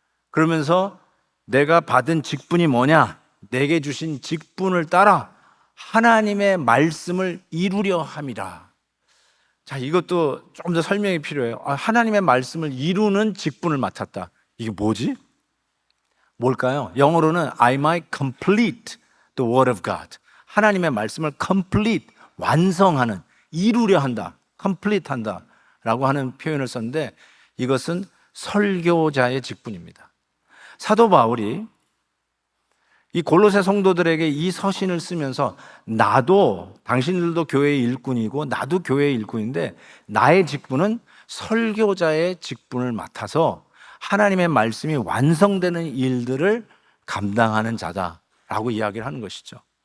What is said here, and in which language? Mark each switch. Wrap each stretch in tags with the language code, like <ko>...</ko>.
<ko>그러면서 내가 받은 직분이 뭐냐? 내게 주신 직분을 따라 하나님의 말씀을 이루려 함이라. 자, 이것도 좀 더 설명이 필요해요. 하나님의 말씀을 이루는 직분을 맡았다. 이게 뭐지? 뭘까요? 영어로는</ko> <en>I might complete the word of God.</en> <ko>하나님의 말씀을 complete, 완성하는, 이루려 한다, complete 한다 라고 하는 표현을 썼는데, 이것은 설교자의 직분입니다. 사도 바울이 이 골로새 성도들에게 이 서신을 쓰면서 나도, 당신들도 교회의 일꾼이고 나도 교회의 일꾼인데 나의 직분은 설교자의 직분을 맡아서 하나님의 말씀이 완성되는 일들을 감당하는 자다라고 이야기를 하는 것이죠.</ko>